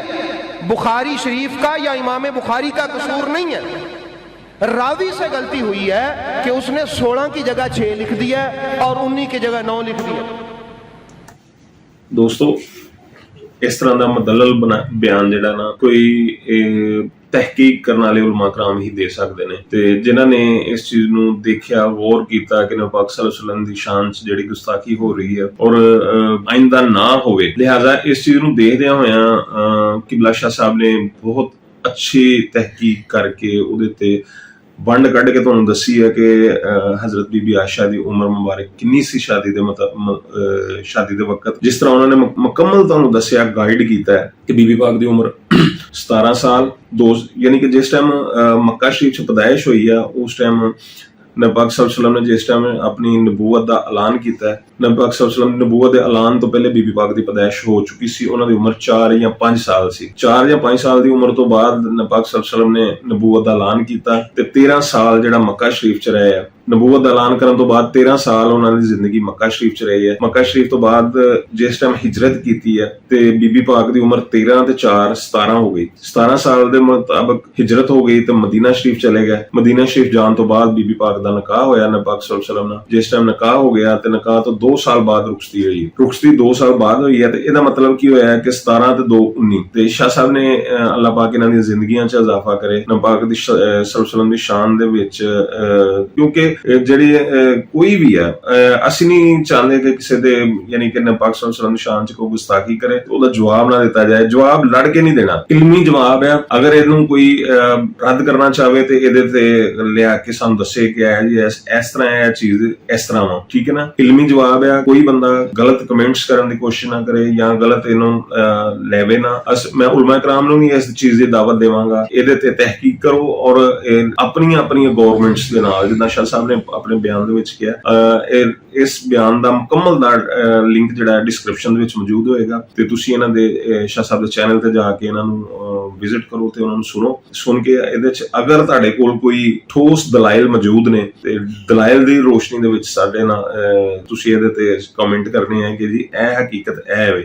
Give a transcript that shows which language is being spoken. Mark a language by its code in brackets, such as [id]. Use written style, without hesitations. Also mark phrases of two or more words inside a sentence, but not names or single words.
[ur] بخاری شریف کا یا امام بخاری کا قصور نہیں ہے, راوی سے غلطی ہوئی ہے کہ اس نے 16 کی جگہ 6 لکھ دیا اور 19 کی جگہ 9 لکھ دیا. [pa] دوستو, اس طرح دا مدلل بیان جڑا نا کوئی تحقیق کرنے والے علماء کرام ہی دے سکتے ہیں, تے جنہاں نے اس چیز نو دیکھیا, غور کیتا کہ نبی پاک [ar] صلی اللہ علیہ وسلم [pa] دی شان چ جڑی گستاخی ہو رہی ہے اور آئندہ نہ ہوئے, لہذا اس چیز نو دیکھدیاں ہویاں قبلہ شاہ صاحب نے بہت اچھی تحقیق کر کے اودے تے بنڈ کڈ کے تانوں دسی ہے کہ حضرت بی بی عائشہ دی عمر مبارک کنی سی شادی دے وقت, جس طرح انہوں نے مکمل تانوں دسیا, گائیڈ کیتا ہے کہ بی بی پاک دی عمر 17 سال 2, یعنی کہ جس ٹائم مکہ شریف چ پیدائش ہوئی ہے اس ٹائم نبی پاک [ar] صلی اللہ علیہ وسلم [pa] نے جس ٹائم اپنی نبوت دا اعلان کیتا ہے, نبی پاک [ar] صلی اللہ علیہ وسلم [pa] نے نبوت دے اعلان تو پہلے بی بی پاک دی پیدائش ہو چکی سی. انہاں دی عمر 4 یا 5 سال سی. 4 یا 5 سال دی عمر تو بعد نبی پاک [ar] صلی اللہ علیہ وسلم [pa] نے نبوت دا اعلان کیتا تے 13 سال جڑا مکہ شریف چ رہے. نبوت دا اعلان کرن تو بعد 13 سال انہاں دی زندگی مکہ شریف چ رہی ہے. مکہ شریف تو بعد جس ٹائم ہجرت کیتی ہے تے بی بی پاک دی عمر 13 تے 4 17 ہو گئی. 17 سال دے مطابق ہجرت ہو گئی تے مدینہ شریف چلے گئے. مدینہ شریف جان تو بعد بی بی پاک دا نکاح ہویا نبی پاک [ar] صلی اللہ علیہ وسلم [pa] نے. جس ٹائم نکاح ہو گیا تے نکاح تو 2 سال بعد رخصتی ہوئی. رخصتی 2 سال بعد ہوئی ہے تے ادا مطلب کی ہویا ہے کہ 17 تے 2 19. تے شاہ صاحب نے اللہ پاک انہاں دی زندگیاں چ اضافہ کرے, نبی پاک دی [ar] صلی اللہ علیہ وسلم [pa] دی شان دے وچ, کیونکہ جڑی کوئی بھی ہے اسی نہیں چاہتے کہ کسی دے یعنی کہ نبی پاک [ar] صلی اللہ علیہ وسلم [pa] دی شان چ کوئی گستاخی کرے تو دا جواب نہ دیتا جائے. جواب لڑ کے نہیں دینا, علمی جواب ہے. اگر اینوں کوئی رد کرنا چاہے تے ایدے تے لیا کے سانوں دسے کہ جی اس طرح ہے چیز اس طرح وا, ٹھیک ہے نا. علمی جواب ਸਾਹਿਬ ਆ, ਕੋਈ ਬੰਦਾ ਗਲਤ ਕਮੈਂਟਸ ਕਰਨ ਦੀ ਕੋਸ਼ਿਸ਼ ਨਾ ਕਰੇ ਜਾਂ ਗਲਤ ਇਹਨੂੰ ਲੈਵੇ ਨਾ। ਮੈਂ ਉਲਮਾ ਕਰਾਮ ਨੂੰ ਵੀ ਇਸ ਚੀਜ਼ ਦੀ ਦਾਵਤ ਦੇਵਾਂਗਾ, ਇਹਦੇ ਤੇ ਤਹਿਕੀਕ ਕਰੋ ਔਰ ਆਪਣੀਆਂ ਗਵਰਨਮੈਂਟਸ ਦੇ ਨਾਲ, ਜਿੱਦਾਂ ਸ਼ਾਹ ਸਾਹਿਬ ਨੇ ਆਪਣੇ ਬਿਆਨ ਦੇ ਵਿੱਚ ਕਿਹਾ, ਇਸ ਬਿਆਨ ਦਾ ਮੁਕੰਮਲ ਦਾ ਲਿੰਕ ਜਿਹੜਾ ਡਿਸਕ੍ਰਿਪਸ਼ਨ ਦੇ ਵਿੱਚ ਮੌਜੂਦ ਹੋਏਗਾ ਤੇ ਤੁਸੀਂ ਇਹਨਾਂ ਦੇ ਸ਼ਾਹ ਸਾਹਿਬ ਦੇ ਚੈਨਲ ਤੇ ਜਾ ਕੇ ਇਹਨਾਂ ਨੂੰ ਵਿਜ਼ਿਟ ਕਰੋ ਤੇ ਉਹਨਾਂ ਨੂੰ ਸੁਣ ਕੇ ਇਹਦੇ ਚ ਅਗਰ ਤੁਹਾਡੇ ਕੋਲ ਕੋਈ ਠੋਸ ਦਲਾਇਲ ਮੌਜੂਦ ਨੇ ਤੇ ਦਲਾਇਲ ਦੀ ਰੋਸ਼ਨੀ ਦੇ ਵਿੱਚ ਸਾਡੇ ਨਾਲ ਤੁਸੀਂ ਇਹਦੇ ਤੇ ਕਮੈਂਟ ਕਰਨੇ ਆ ਕਿ ਜੀ ਇਹ ਹਕੀਕਤ ਇਹ ਹੈ।